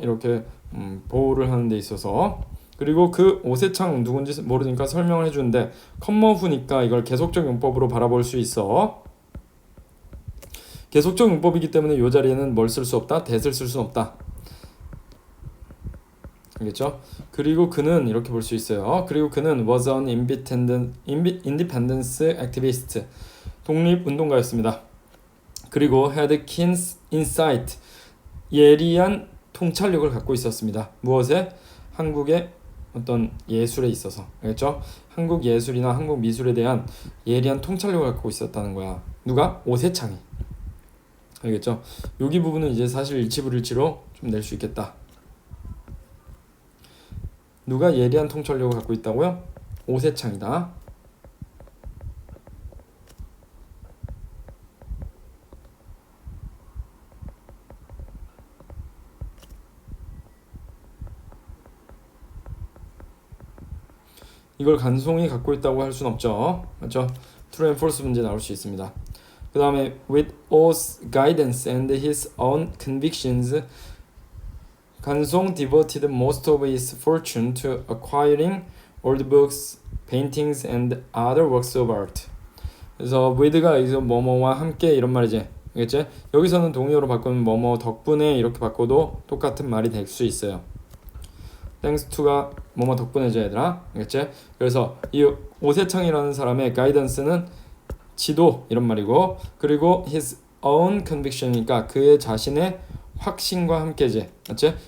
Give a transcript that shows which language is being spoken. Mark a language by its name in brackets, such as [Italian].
[Korean] 이렇게 보호를 하는 데 있어서. 그리고 그 오세창 누군지 모르니까 설명을 해주는데 컴머후니까 이걸 계속적 용법으로 바라볼 수 있어. 계속적 용법이기 때문에 이 자리에는 뭘 쓸 수 없다? that을 쓸 수 없다. 알겠죠? 그리고 그는 이렇게 볼 수 있어요. 그리고 그는 [English] was an independence activist, [Korean] 독립운동가였습니다. 그리고 [English] had keen insight, [Korean] 예리한 통찰력을 갖고 있었습니다. 무엇에? 한국의 어떤 예술에 있어서. 알겠죠? 한국 예술이나 한국 미술에 대한 예리한 통찰력을 갖고 있었다는 거야. 누가? 오세창이. 알겠죠? 여기 부분은 이제 사실 일치불일치로 좀 낼 수 있겠다. 누가 예리한 통찰력을 갖고 있다고요? 오세창이다. 이걸 간송이 갖고 있다고 할 순 없죠. 맞죠? [English] True and false [Korean] 문제 나올 수 있습니다. 그 다음에 [English] with O's guidance and his own convictions, 간송 devoted most of his fortune to acquiring old books, paintings, and other works of art. [Korean] 그래서 with가 여기서 뭐뭐와 함께 이런 말이지. 알겠지? 여기서는 동의어로 바꾸면 뭐뭐 덕분에 이렇게 바꿔도 똑같은 말이 될 수 있어요. [English] thanks to [Korean] 가 뭐뭐 덕분에죠 얘들아. 알겠지? 그래서 이 오세창이라는 사람의 guidance는 지도 이런 말이고, 그리고 [English] his own conviction [Korean] 이니까 그의 자신의 확신과 함께지. 맞지?